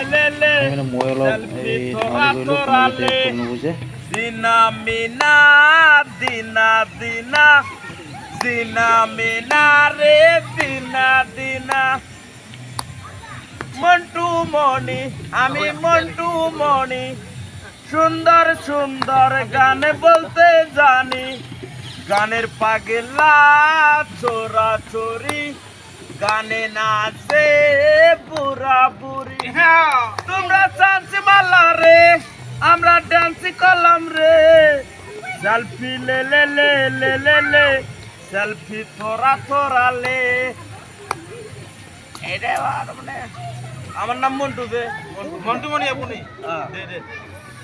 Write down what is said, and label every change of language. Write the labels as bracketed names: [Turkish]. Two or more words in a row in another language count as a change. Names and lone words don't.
[Bangla] মন্টু মণি সুন্দর সুন্দর গানে বলতে জানি, গানের পাগলা চোরা চোরি, গানে নাচে বুড়া বুড়ি। তোমরা চান্স মালা রে, আমরা ডান্স করলাম রে, [Hindi] सेल्फी ले ले ले ले ले ले, सेल्फी थोड़ा ले। [Bangla] এইটাই মানে আমার নাম মন্টু। মন্টু মণি আপনি?